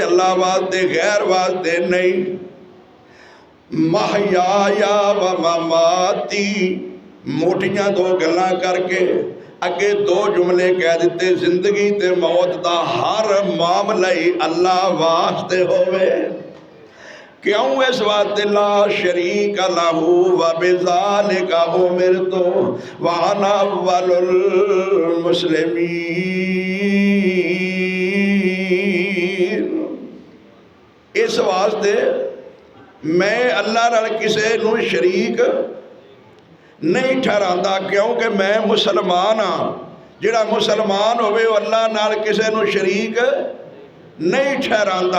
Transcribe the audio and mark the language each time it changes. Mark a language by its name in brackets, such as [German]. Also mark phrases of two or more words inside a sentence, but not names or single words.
[Punjabi] ਅੱਲਾਹ ਵਾਸਤੇ, ਗ਼ੈਰ ਵਾਸਤੇ ਨਹੀਂ। [Arabic] محياي ومماتي, [Punjabi] ਮੋਟੀਆਂ ਦੋ ਗੱਲਾਂ ਕਰਕੇ ਅੱਗੇ ਦੋ ਜੁਮਲੇ ਕਹਿ ਦਿੱਤੇ, ਜ਼ਿੰਦਗੀ ਤੇ ਮੌਤ ਕਾ ਹਰ ਮਾਮਲਾ ਹੀ ਅੱਲਾਹ ਵਾਸਤੇ ਹੋਵੇ। ਕਿਉਂ? ਇਸ ਵਾਸਤੇ [Arabic] لا شريك له وبذلك أمرت وأنا أول المسلمين. [Punjabi] ਇਸ ਵਾਸਤੇ ਮੈਂ ਅੱਲਾਹ ਨਾਲ ਕਿਸੇ ਨੂੰ ਸ਼ਰੀਕ ਨਹੀਂ ਠਹਿਰਾਂਦਾ, ਕਿਉਂਕਿ ਮੈਂ ਮੁਸਲਮਾਨ ਹਾਂ। ਜਿਹੜਾ ਮੁਸਲਮਾਨ ਹੋਵੇ ਅੱਲਾਹ ਨਾਲ ਕਿਸੇ ਨੂੰ ਸ਼ਰੀਕ ਨਹੀਂ ਠਹਿਰਾਂਦਾ।